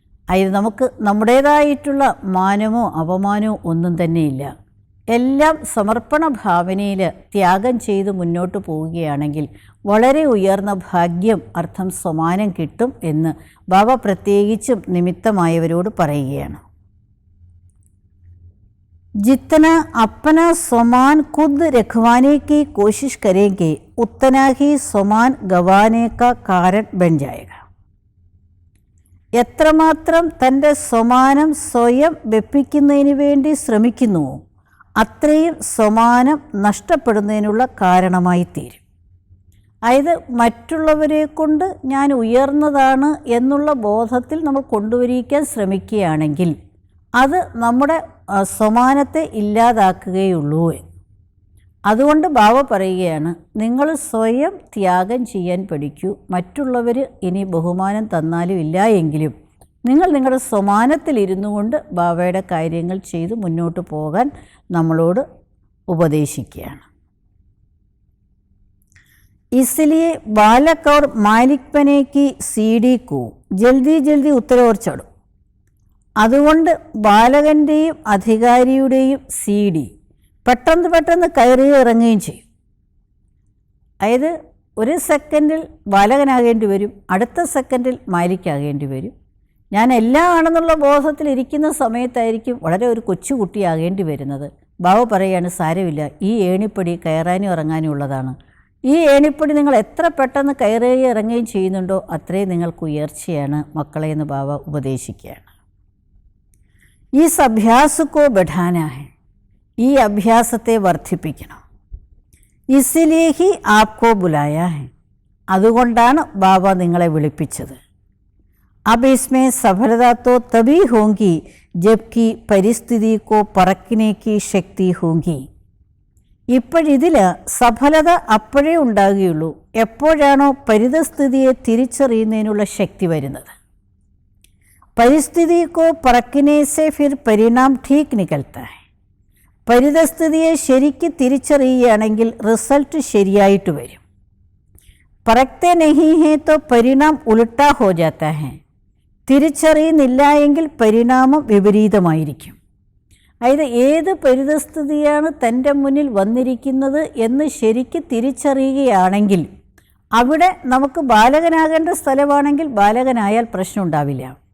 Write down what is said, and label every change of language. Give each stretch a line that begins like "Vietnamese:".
Malayalam: അതിന് നമുക്ക് നമ്മുടേതായിട്ടുള്ള മാനമോ അപമാനമോ ഒന്നും തന്നെയില്ല. എല്ലാം സമർപ്പണ ഭാവനയിൽ ത്യാഗം ചെയ്ത് മുന്നോട്ട് പോവുകയാണെങ്കിൽ വളരെ ഉയർന്ന ഭാഗ്യം, അർത്ഥം സമാനം കിട്ടും എന്ന് ബാബ പ്രത്യേകിച്ചും നിമിത്തമായവരോട് പറയുകയാണ്.
Hindi: जितना अपना समान खुद रखवाने की कोशिश करेंगे उतना ही समान गवाने का कारण बन जाएगा.
Malayalam: എത്രമാത്രം തൻ്റെ സമാനം സ്വയം വെപ്പിക്കുന്നതിന് വേണ്ടി ശ്രമിക്കുന്നുവോ അത്രയും സമാനം നഷ്ടപ്പെടുന്നതിനുള്ള കാരണമായി തീരും. അതായത് മറ്റുള്ളവരെ കൊണ്ട് ഞാൻ ഉയർന്നതാണ് എന്നുള്ള ബോധത്തിൽ നമ്മൾ കൊണ്ടുവരിക്കാൻ ശ്രമിക്കുകയാണെങ്കിൽ അത് നമ്മുടെ സമാനത്തെ ഇല്ലാതാക്കുകയുള്ളൂ. അതുകൊണ്ട് ബാബ പറയുകയാണ്, നിങ്ങൾ സ്വയം ത്യാഗം ചെയ്യാൻ പഠിക്കൂ. മറ്റുള്ളവർ ഇനി ബഹുമാനം തന്നാലും ഇല്ല എങ്കിലും നിങ്ങൾ നിങ്ങളുടെ സമാനത്തിലിരുന്നു കൊണ്ട് ബാബയുടെ കാര്യങ്ങൾ ചെയ്ത് മുന്നോട്ട് പോകാൻ നമ്മളോട് ഉപദേശിക്കുകയാണ്.
Hindi: इसलिए बालक और मालिक बने की सीढ़ी को जल्दी जल्दी उतरोर चढ़ो.
Malayalam: അതുകൊണ്ട് ബാലകൻ്റെയും അധികാരിയുടെയും സീഡി പെട്ടെന്ന് കയറി ഇറങ്ങുകയും ചെയ്യും. അതായത് ഒരു സെക്കൻഡിൽ ബാലകനാകേണ്ടി വരും, അടുത്ത സെക്കൻഡിൽ മാലിക്കാകേണ്ടി വരും. ഞാൻ എല്ലാം ആണെന്നുള്ള ബോധത്തിലിരിക്കുന്ന സമയത്തായിരിക്കും വളരെ ഒരു കൊച്ചുകുട്ടിയാകേണ്ടി വരുന്നത്. ബാബ പറയുകയാണ്, സാരമില്ല, ഈ ഏണിപ്പടി കയറാനും ഇറങ്ങാനും ഉള്ളതാണ്. ഈ ഏണിപ്പടി നിങ്ങൾ എത്ര പെട്ടെന്ന് കയറുകയും ഇറങ്ങുകയും ചെയ്യുന്നുണ്ടോ അത്രയും നിങ്ങൾക്ക് ഉയർച്ചയാണ് മക്കളെ എന്ന് ബാബ ഉപദേശിക്കുകയാണ്.
Hindi: इस अभ्यास को बढ़ाना है.
Malayalam: ഈ അഭ്യാസത്തെ വർദ്ധിപ്പിക്കണം.
Hindi: इसलिए ही आपको बुलाया है.
Malayalam: അതുകൊണ്ടാണ് ബാബ നിങ്ങളെ വിളിപ്പിച്ചത്.
Hindi: अब इसमें सफलता तो तभी होगी जबकि परिस्थिति को परखने की शक्ति होगी.
Malayalam: ഇപ്പോഴിതിൽ സഫലത അപ്പോഴേ ഉണ്ടാകുകയുള്ളൂ എപ്പോഴാണോ പരിതസ്ഥിതിയെ തിരിച്ചറിയുന്നതിനുള്ള ശക്തി വരുന്നത്.
Hindi: परिस्थिति को परखने से फिर परिणाम ठीक निकलता है.
Malayalam: പരിതസ്ഥിതിയെ ശരിക്ക് തിരിച്ചറിയുകയാണെങ്കിൽ റിസൾട്ട് ശരിയായിട്ട് വരും.
Hindi: परखते नहीं है तो परिणाम उल्टा हो जाता है.
Malayalam: തിരിച്ചറിയുന്നില്ല എങ്കിൽ പരിണാമം വിപരീതമായിരിക്കും. അതായത് ഏത് പരിതസ്ഥിതിയാണ് തൻ്റെ മുന്നിൽ വന്നിരിക്കുന്നത് എന്ന് ശരിക്ക് തിരിച്ചറിയുകയാണെങ്കിൽ അവിടെ നമുക്ക് ബാലകനാകേണ്ട സ്ഥലമാണെങ്കിൽ ബാലകനായാൽ പ്രശ്നം ഉണ്ടാവില്ല.